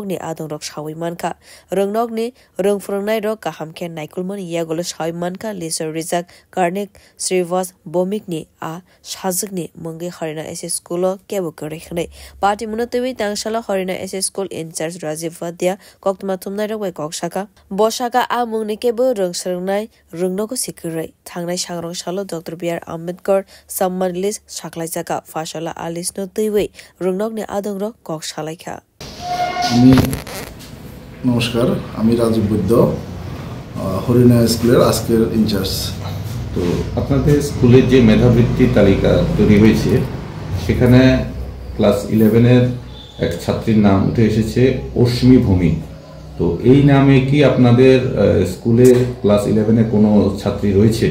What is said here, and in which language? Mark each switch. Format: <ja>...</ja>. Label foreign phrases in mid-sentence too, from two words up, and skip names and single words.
<trp>ni Adong Rok Shawi Manka Rungnog ni Rung Frungnai Rok Kahamke Naikulman Yagolo Shawi Manka Liso Rizak Karnik Srivas Bomik ni a Shazuk ni Mungi Harina SS School Kebu Kurikhne Party Munotewi Tangshala Harina SS School</trp> <en>in charge</en> <trp>Rajiv Vadia Koktumatumna Rok Kokshaka Boshaka Amung Nikebo Rung Serunai Rungnogo Sikirai Tangnai Shangrong Shalo Dr. B.R. Ambedkar Samman List Shaklai Jaka Fashala Alis no Tiwe Rungnog ni Adong Rok Kok Shalaika</trp> <bn>নমস্কার আমি রাজীব বৈদ্য হরিণা স্কুলের আজকের ইনচার্জ তো আপনাদের স্কুলের যে মেধাবৃত্তি তালিকা তৈরি হয়েছে সেখানে ক্লাস 11 এর এক ছাত্রীর নাম উঠে এসেছে অশ্মি ভূমি তো এই নামে কি আপনাদের স্কুলে ক্লাস 11 এ কোনো ছাত্রী রয়েছে</bn>